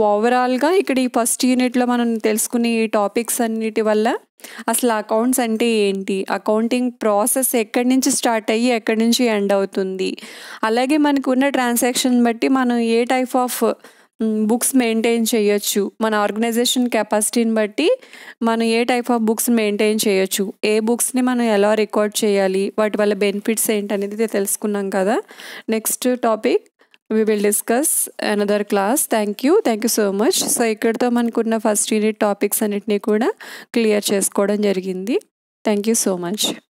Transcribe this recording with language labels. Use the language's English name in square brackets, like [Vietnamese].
[Telugu] ఓవరాల్గా ఇక్కడ ఈ ఫస్ట్ యూనిట్లో మనం తెలుసుకునే ఈ టాపిక్స్ అన్నిటి వల్ల అసలు అకౌంట్స్ అంటే ఏంటి, అకౌంటింగ్ ప్రాసెస్ ఎక్కడి నుంచి స్టార్ట్ అయ్యి ఎక్కడి నుంచి ఎండ్ అవుతుంది, అలాగే మనకు ఉన్న ట్రాన్సాక్షన్ బట్టి మనం ఏ టైప్ ఆఫ్ బుక్స్ మెయింటైన్ చేయొచ్చు, మన ఆర్గనైజేషన్ కెపాసిటీని బట్టి మనం ఏ టైప్ ఆఫ్ బుక్స్ మెయింటైన్ చేయొచ్చు, ఏ బుక్స్ని మనం ఎలా రికార్డ్ చేయాలి, వాటి వల్ల బెనిఫిట్స్ ఏంటనేది తెలుసుకున్నాం కదా. [English] Next topic we will discuss another class. Thank you so much. [Telugu] So ఇక్కడితో మనకున్న ఫస్ట్ యూనిట్ టాపిక్స్ అన్నిటినీ కూడా క్లియర్ చేసుకోవడం జరిగింది. [English] Thank you so much.